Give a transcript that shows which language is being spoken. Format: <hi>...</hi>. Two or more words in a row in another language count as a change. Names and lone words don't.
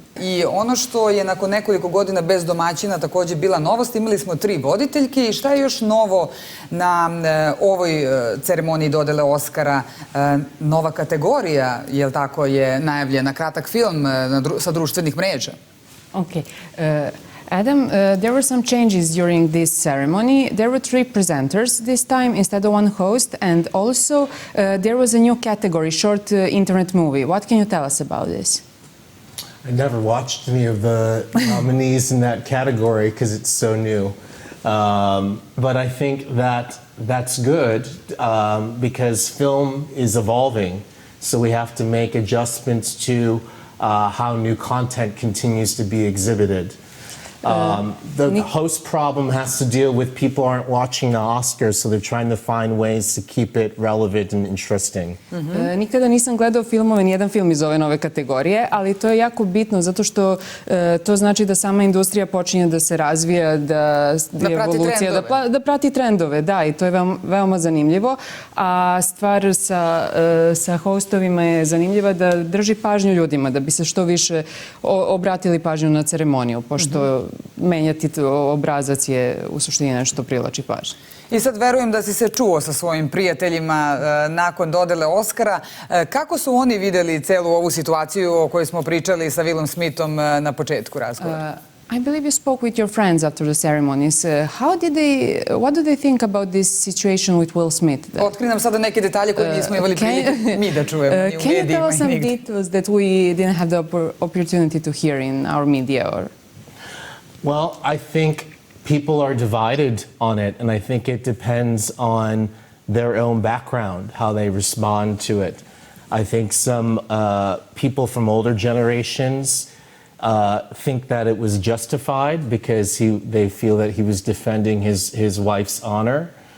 <sr>I ono što je nakon nekoliko godina bez domaćina takođe bila novost, imali smo 3 voditeljke i šta je još novo na ovoj ceremoniji dodele Oskara? Nova kategorija, jel tako, je najavljena, kratak film sa društvenih mreža.</sr> <en>Okay. Adam, there were some changes during this ceremony. There were 3 presenters this time instead of 1 host, and also there was a new category, short internet movie. What can you tell us about this? I never watched any of the nominees in that category because it's so new. But I think that that's good because film is evolving, so we have to make adjustments to how new content continues to be exhibited. The host problem has to deal with people aren't watching the Oscars, so they're trying to find ways to keep it relevant and interesting.</en> <sr>Nikada nisam gledao filmove, nijedan film iz ove nove kategorije, ali to je jako bitno zato što to znači da sama industrija počinje da se razvija, da evolucija, da prati trendove, da, i to je veoma zanimljivo. A stvar sa hostovima je zanimljiva da drži pažnju ljudima, da bi se što više obratili pažnju na ceremoniju, pošto menjati obrazac je u suštini nešto što privlači pažnju. I sad verujem da si se čuo sa svojim prijateljima nakon dodele Oskara. Kako su oni videli celu ovu situaciju o kojoj smo pričali sa Willom Smithom na početku razgovora?</sr> <en>I believe you spoke with your friends after the ceremonies. What do they think about this situation with Will Smith?</en> <sr>Otkri nam sada neke detalje koje nismo imali prilike mi da čujemo ni u medijima.</sr> <en>Can you tell us some details that we didn't have the opportunity to hear in our media? Well, I think people are divided on it, and I think it depends on their own background, how they respond to it. I think some people from older generations think that it was justified because they feel that he was defending his wife's honor.</en>